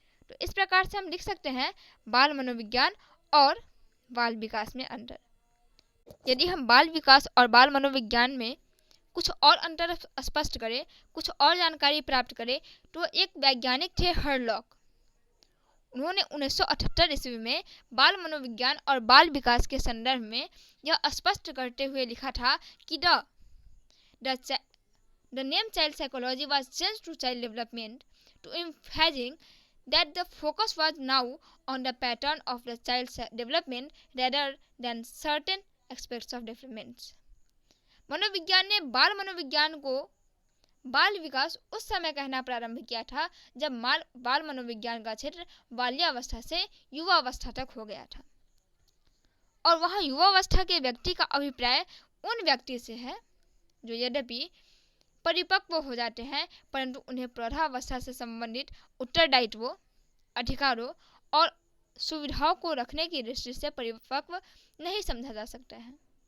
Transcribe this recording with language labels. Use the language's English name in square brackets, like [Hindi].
[Hindi] तो इस प्रकार से हम लिख सकते हैं बाल मनोविज्ञान और बाल विकास में अंतर। यदि हम बाल विकास और बाल मनोविज्ञान में कुछ और अंतर स्पष्ट करें, कुछ और जानकारी प्राप्त करें, तो एक वैज्ञानिक थे हरलॉक। उन्होंने 1978 ईस्वी में बाल मनोविज्ञान और बाल विकास के संदर्भ में यह स्पष्ट करते हुए लिखा था कि [English] the name child psychology was changed to child development to emphasizing that the focus was now on the pattern of the child's development rather than certain aspects of development। [Hindi] मनोविज्ञान ने बाल मनोविज्ञान को बाल विकास उस समय कहना प्रारंभ किया था जब बाल मनोविज्ञान का क्षेत्र बाल्यावस्था से युवावस्था तक हो गया था और वहाँ युवावस्था के व्यक्ति का अभिप्राय उन व्यक्ति से है जो यद्यपि परिपक्व हो जाते हैं परंतु उन्हें प्रौढ़ावस्था से संबंधित उत्तरदायित्वों, अधिकारों और सुविधाओं को रखने की दृष्टि से परिपक्व नहीं समझा जा सकता है।